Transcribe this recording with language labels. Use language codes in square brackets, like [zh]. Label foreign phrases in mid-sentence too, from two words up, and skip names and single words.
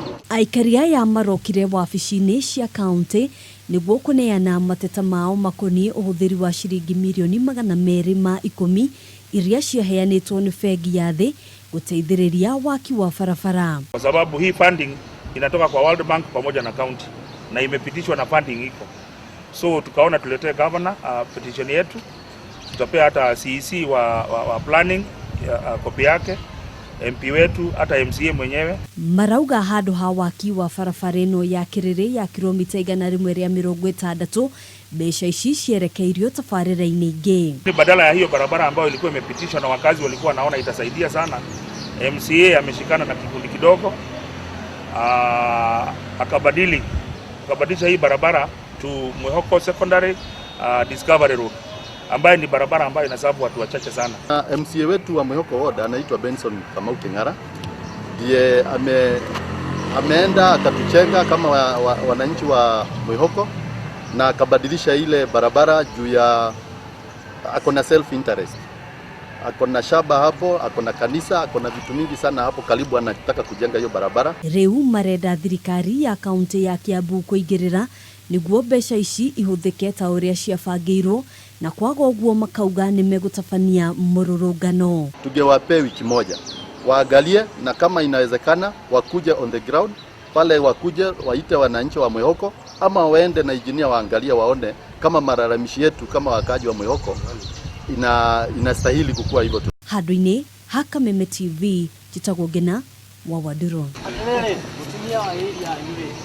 [ki] Aikaria ya marokire wabici-inĩ cia kaunti nĩguo kuneana mateta mao makoni ũhũthĩri wa shilingi milioni 210 iria ciaheanĩtwo nĩ bengi ya thĩ gũteithĩrĩria waki wa barabara. [sw] Kwa sababu hii funding inatoka kwa World Bank pamoja na county na imepitishwa na funding iko. So tukaona tuletee governor petition yetu, tutapea hata CEC wa planning kopi yake, MP wetu hata MCA mwenyewe. [ki] Marauga handũ ha waki wa barabara ĩno ya Kiriri ya kilomita 160 mbeca ici cierekeirio tabarĩra-inĩ ingĩ. [sw] Badala ya hiyo barabara ambayo ilikuwa imepitishwa na wakazi walikuwa naona itasaidia sana, MCA ameshikana na kikundi kidogo akabadilisha hii barabara to Mwihoko Secondary Discovery Road, ambayo ni barabara ambayo inasabu watu wachache sana. MCA wetu wa Mwihoko Ward anaitwa Benson Kamau King'ara, ndiye ameenda akatuchenga kama wananchi wa Mwihoko na akabadilisha ile barabara juu ya akona [en] self interest. [sw] Akona shamba hapo, akona kanisa, akona vitu mingi sana hapo karibu, anataka kujenga hiyo barabara. [ki] Rĩu marenda thirikari ya kaunti ya Kiambu kũingĩrĩra nĩguo mbeca ici ihũthĩke ta ũrĩa ciabangĩirwo, na kwaga ũguo makauga nĩ megũtabania mũrũrũngano. [sw] Tungewapea wiki moja waangalie, na kama inawezekana wakuje [en] on the ground [sw] pale, wakuje waite wananchi wa Mwihoko ama waende na engineer waangalie waone kama malalamishi yetu kama wakaji wa Mwihoko inastahili kukua hivyo tu. [ki] Handũ-inĩ haka Meme TV, Jitagwo Ngina wa Waduro.